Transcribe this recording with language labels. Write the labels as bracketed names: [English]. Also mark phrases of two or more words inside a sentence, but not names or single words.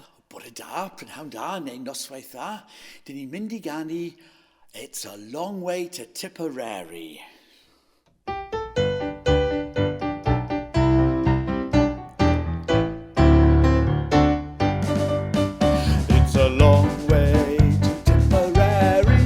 [Welsh] Bore da, prynhawn da, neu noswaith dda. Dyn ni'n mynd I ganu It's a Long Way to Tipperary. [English] It's a long way to Tipperary.